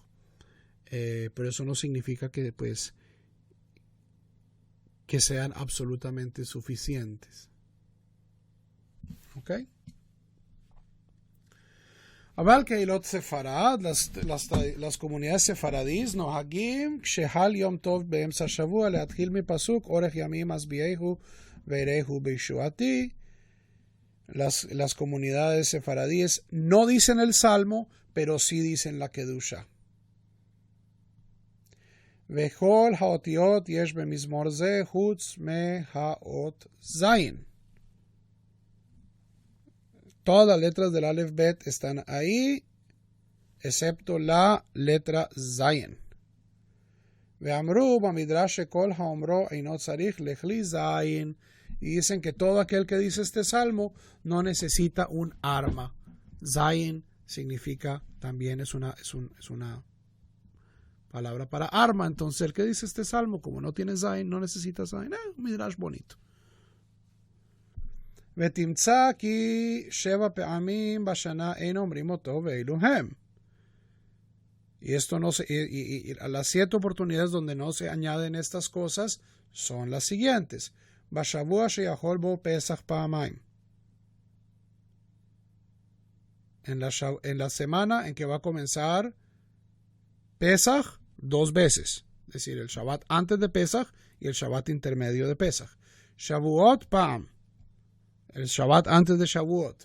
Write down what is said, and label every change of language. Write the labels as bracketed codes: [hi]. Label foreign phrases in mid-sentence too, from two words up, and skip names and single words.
[es] Pero eso no significa que sean absolutamente suficientes. [he] ¿Ok? אבל קהילות ספרד, [es] las comunidades sefaradís, [he] נוהגים שחל יום טוב באמצע שבוע להתחיל מ פסוק אורך ימים אשביעהו ואראהו בישועתי. [es] Las comunidades sefaradíes no dicen el salmo, pero sí dicen la kedusha. [he] וכל האותיות יש במזמור זה חוץ מ האות זין. [es] Todas las letras del Aleph Bet están ahí, excepto la letra Zayin. [he] ואמרו במדרש כל האומרו אינו צריך לכלי זין. [es] Y dicen que todo aquel que dice este salmo no necesita un arma. Zayin significa también es una palabra para arma. Entonces el que dice este salmo, como no tiene Zayin, no necesita Zayin. Un midrash bonito. [he] ותמצא כי 7 פעמים בשנה אין אומרים אותו ואילו הם. [es] Y esto no se, y las 7 oportunidades donde no se añaden estas cosas son las siguientes. [he] בשבוע שיכול בו פסח פעמיים. [es] En la semana en que va a comenzar Pesach 2 veces. Es decir, el Shabbat antes de Pesach y el Shabbat intermedio de Pesach. [he] שבועות פעם. [es] El Shabbat antes de Shavuot.